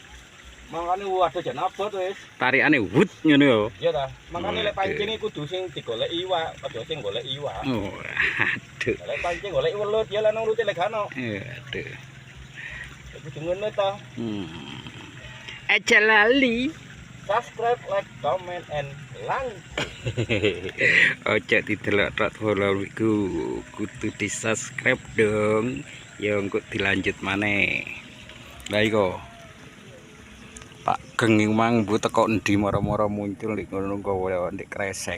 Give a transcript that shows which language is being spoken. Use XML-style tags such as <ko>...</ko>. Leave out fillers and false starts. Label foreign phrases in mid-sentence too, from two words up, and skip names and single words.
<jv>Mangkane waduh jan abot wis. Tarikane wut ngono yo. Iya ta. Mangkane lek pancing kudu sing digolek iwak, aja sing golek iwak. Oh, aduh. Lek pancing golek welut ya lan nurute lek gano. Aduh. Kudu ngono ta. Aja lali.</jv> <en>Subscribe, like, comment, and like.</en> <jv>Ojo didelok tok follow iku. Kudu di-subscribe dong. Ya engko dilanjut maneh. Lah iko. Pak Geng mang bu teko endi moro-moro muncul nek ngono gawe ndek kresek.</jv>